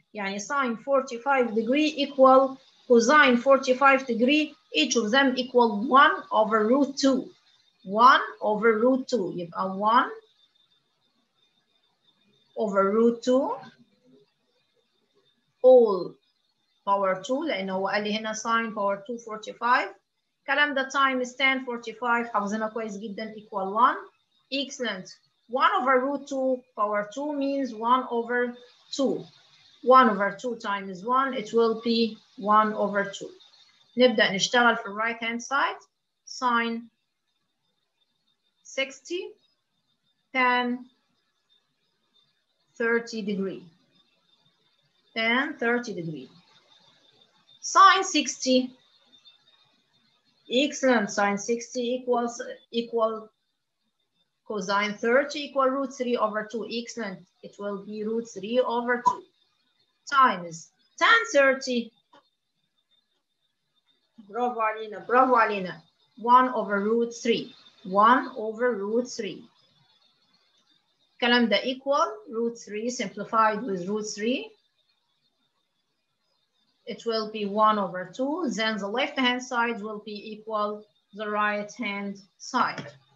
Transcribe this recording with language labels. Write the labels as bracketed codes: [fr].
[en] يعني sine 45 degree equal cosine 45 degree, each of them equal 1 over root 2. 1 over root 2 يبقى 1 over root 2 all power 2 [ar] لأنه هو قال لي هنا [en] sine power 2 45. [ar] الكلام ده times tan 45 حافظينها كويس جدا equal 1. [en] Excellent. 1 over root 2 power 2 means 1 over 2. 1 over 2 times 1 it will be 1 over 2. [ar] نبدأ نشتغل في right hand side. [en] Sine 60 tan 30 degree. Tan 30 degree. Sine 60. Excellent. Sine 60 equal cosine 30 equal root 3 over 2. Excellent. It will be root 3 over 2 times tan 30. [ar] برافو علينا برافو علينا. [en] 1 over root 3. 1 over root 3. [ar] الكلام ده [en] equal root 3 simplified with root 3. It will be 1 over 2. Then the left hand side will be equal the right hand side.